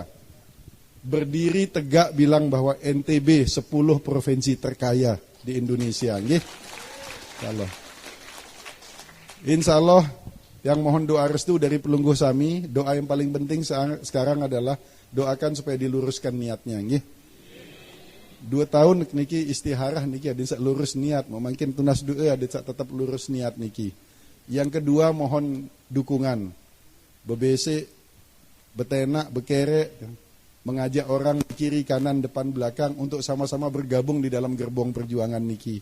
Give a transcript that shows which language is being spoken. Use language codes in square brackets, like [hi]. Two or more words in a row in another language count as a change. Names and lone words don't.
[id] Berdiri tegak bilang bahwa NTB 10 provinsi terkaya di Indonesia. Insya Allah yang mohon doa restu dari [sas] pelungguh Sami. [id] Doa yang paling penting sekarang adalah doakan supaya diluruskan niatnya. 2 tahun niki istiharah niki ada lurus niat. Mungkin tunas doa ada tetap lurus niat niki. Yang kedua mohon dukungan, [sas] bebese, betenak, bekere, [id] mengajak orang kiri, kanan, depan, belakang untuk sama-sama bergabung di dalam gerbong perjuangan niki.